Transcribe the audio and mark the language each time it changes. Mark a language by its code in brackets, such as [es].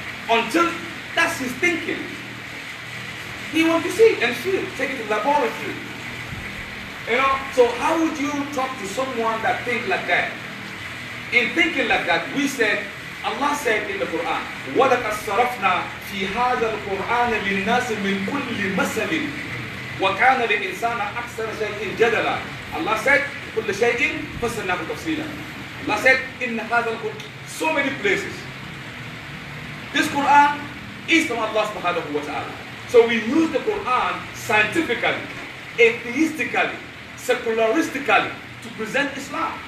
[en] Until that's his thinking. He wants to see and feel, take it to the laboratory. So how would you talk to someone that thinks like that? In thinking like that, we said, Allah said in the Quran, [ar] وَلَقَدْ صَرَفْنَا فِي هَذَا الْقُرْآنِ لِلنَّاسِ مِنْ كُلِّ مَثَلٍ وَكَانَ الْإِنسَانَ أَكْثَرَ شَيْءٍ جَدَلًا. [en] Allah said, [ar] كُلَّ شَيْءٍ فَصَّلْنَاهُ تَفْصِيلًا. [en] Allah said, in [ar] هذا القرآن, [en] so many places. This Quran is from Allah subhanahu wa ta'ala. So we use the Quran scientifically, atheistically, secularistically to present Islam.